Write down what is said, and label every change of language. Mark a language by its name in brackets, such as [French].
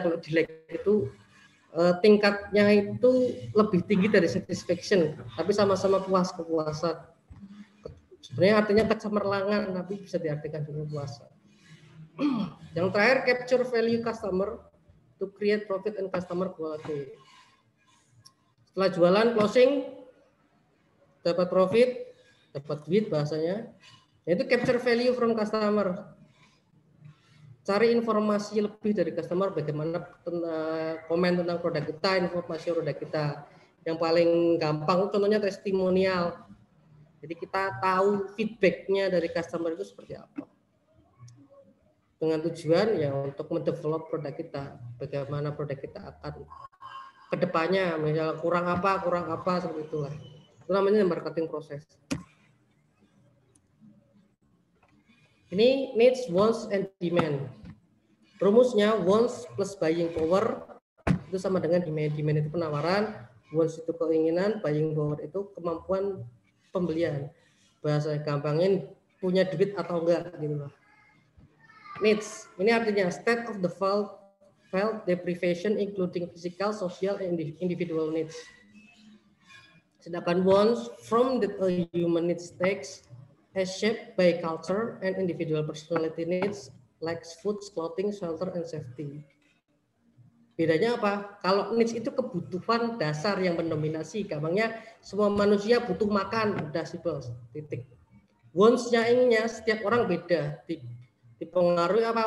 [Indonesian] Kalau delight itu tingkatnya itu lebih tinggi dari satisfaction. Tapi sama-sama puas, kepuasan. Sebenarnya artinya kecemerlangan, tapi bisa diartikan juga puasa. Yang terakhir, [English] capture value customer to create profit and customer quality. [Indonesian] Setelah jualan closing, dapat profit, dapat duit bahasanya, yaitu [English] capture value from customer. [Indonesian] Cari informasi lebih dari customer, bagaimana komen tentang produk kita, informasi produk kita. Yang paling gampang contohnya testimonial. Jadi kita tahu feedbacknya dari customer itu seperti apa. Dengan tujuan ya untuk mendevelop produk kita, bagaimana produk kita akan kedepannya, misalnya kurang apa seperti itulah. Itu namanya marketing proses. Ini needs, wants, and demand. Rumusnya wants plus buying power itu sama dengan demand. Demand itu penawaran, wants itu keinginan, buying power itu kemampuan pembelian. Bahasa gampangnya punya duit atau enggak gitu loh. [English] Needs, [Indonesian] ini artinya [English] state of the felt deprivation including physical, social, and individual needs. [Indonesian] Sedangkan [English] wants from the human needs takes as shaped by culture and individual personality needs like food, clothing, shelter, and safety. [Indonesian] Bedanya apa? Kalau needs itu kebutuhan dasar yang mendominasi, gampangnya semua manusia butuh makan, udah simpel, titik. Wants-nya inginnya setiap orang beda, dipengaruhi apa?